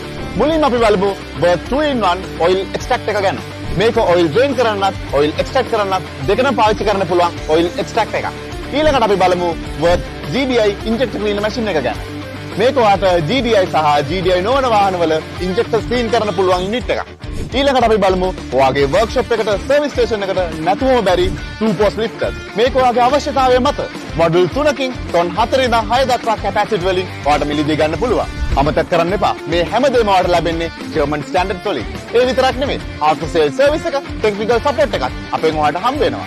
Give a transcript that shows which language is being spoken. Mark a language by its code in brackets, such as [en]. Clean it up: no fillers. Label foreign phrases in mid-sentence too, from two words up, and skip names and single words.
[si] මුලින්ම අපි බලමු Worth 2-in-1 [en] oil extract [si] එක ගැන. මේක [en] oil drain [si] කරන්නත්, [en] oil extract [si] කරන්නත් දෙකම පාවිච්චි කරන්න පුළුවන් [en] oil extract [si] එකක්. ඊළඟට අපි බලමු Worth [en] GDI injector cleaner machine [si] එක ගැන. මේක වාට GDI සහ GDI නොවන වාහනවල [en] injector clean [si] කරන්න පුළුවන් unit එකක්. ඊළඟට අපි බලමු ඔයාගේ workshop එකට [en] service station [si] එකට නැතුවම බැරි [en] 2-post lifters. [si] මේක ඔයාගේ අවශ්‍යතාවය මත model 3කින් ton 4 ඉඳන් 6 දක්වා capacity වලින් ඔයාට මිලදී ගන්න පුළුවන්. අමතක කරන්න එපා. මේ හැමදේම ඔයාට ලැබෙන්නේ [en] German standard [si] වලින්. ඒ විතරක් නෙමෙයි. [en] after sales service [si] එක, [en] technical support [si] එකත් අපෙන් ඔයාට හම්බ වෙනවා.